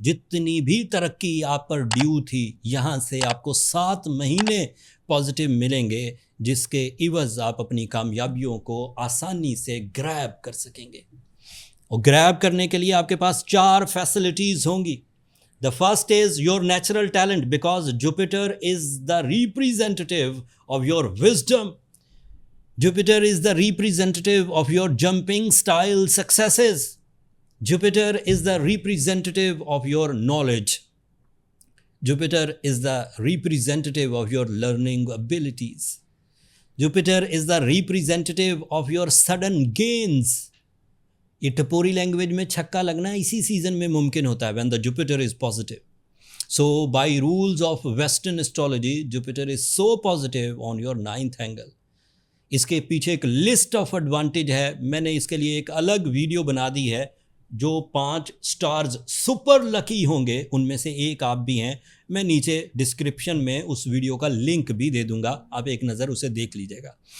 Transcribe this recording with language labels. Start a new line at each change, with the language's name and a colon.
Urdu: جتنی بھی ترقی آپ پر ڈیو تھی، یہاں سے آپ کو 7 مہینے پازیٹیو ملیں گے، جس کے عوض آپ اپنی کامیابیوں کو آسانی سے گریب کر سکیں گے. اور گریب کرنے کے لیے آپ کے پاس 4 فیسلٹیز ہوں گی.
English: The first is your natural talent, because Jupiter is the representative of your wisdom. Jupiter is the representative of your jumping style successes. Jupiter is the representative of your knowledge. Jupiter is the representative of your learning abilities. Jupiter is the representative of your sudden gains.
Urdu: یہ ٹپوری language میں چھکا لگنا اسی season میں ممکن ہوتا ہے
English: when the Jupiter is positive. So by rules of Western astrology, Jupiter is so positive on your 9th angle.
Urdu: اس کے پیچھے ایک لسٹ آف ایڈوانٹیج ہے. میں نے اس کے لیے ایک الگ ویڈیو بنا دی ہے. جو 5 سٹارز سپر لکی ہوں گے ان میں سے ایک آپ بھی ہیں. میں نیچے ڈسکرپشن میں اس ویڈیو کا لنک بھی دے دوں گا، آپ ایک نظر اسے دیکھ لیجیے گا.